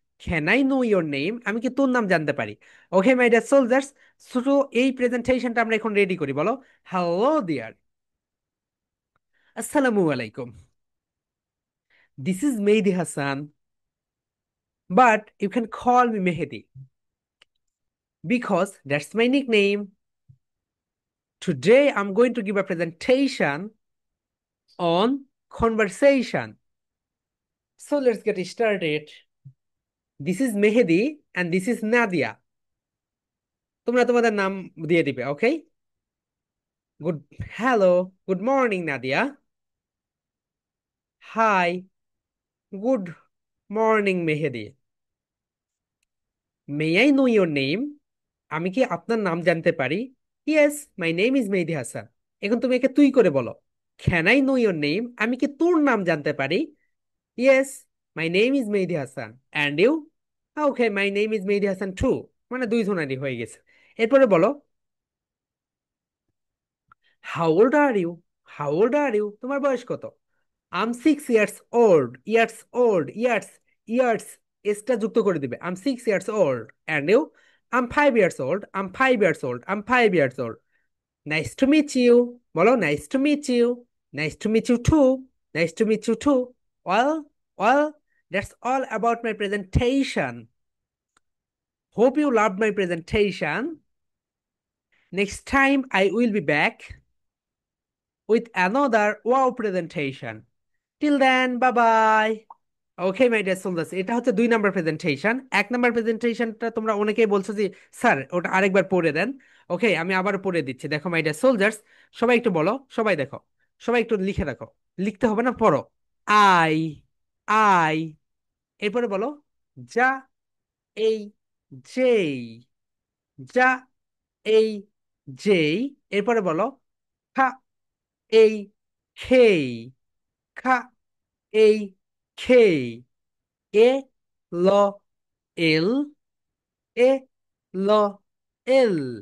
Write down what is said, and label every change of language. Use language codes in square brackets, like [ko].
[en] can I know your name, [bn] আমি কি তোর নাম জানতে পারি? [en] okay my dear soldiers, [bn] শুধু এই প্রেজেন্টেশনটা আমরা এখন রেডি করি, বলো [en] Hello dear, আসসালামু আলাইকুম, this is Mehedi Hasan, but you can call me Mehedi because that's my nickname. Today I'm going to give a presentation on conversation. So let's get started. This is Mehdi and this is Nadia. [bn] তোমরা তোমাদের নাম দিয়ে দিবে, ওকে? [en] good, hello, good morning [bn] Nadia. [en] Hi, good morning Mehedi. May I know your name, [bn] আমি কি আপনার নাম জানতে পারি? [en] Yes, my name is Mehedi Hasan. [bn] এখন তুমি একে তুই করে বলো, [en] can I know your name, [bn] আমি কি তোর নাম জানতে পারি? [en] Yes, my name is Mehedi Hasan. And you? Okay, my name is Mehedi Hasan too. [bn] মানে দুইজনারই হয়ে গেছে। এরপরে বলো [en] how old are you, how old are you, [bn] তোমার বয়স কত? [en] I'm 6 years old, years old, years, years, [bn] এসটা যুক্ত করে দিবে, [en] I'm 6 years old। And you? I'm 5 years old, I'm 5 years old, I'm 5 years old। Nice to meet you, বলো nice to meet you, nice to meet you too, nice to meet you too. Well, well, that's all about my presentation. Hope you loved my presentation. Next time I will be back with another wow presentation. Till then, bye bye. Okay my dear soldiers, [bn] এটা হচ্ছে 2 নম্বর presentation. 1 নম্বর প্রেজেন্টেশনটা তোমরা অনেকেই বলছো যে sir ওটা আরেকবার পড়ে দেন। ওকে, আমি আবার পড়ে দিচ্ছি। দেখো [en] my dear soldiers, [bn] সবাই একটু বলো, সবাই দেখো, সবাই একটু লিখে রাখো। লিখতে হবে না, পড়ো। আই, আই, এরপরে বলো যা, এই, যেই, যা, এই, যেই, এরপরে বলো খা, এই, খেই, খা, এই, খেই, এ, ল, এল, এ, ল, এল,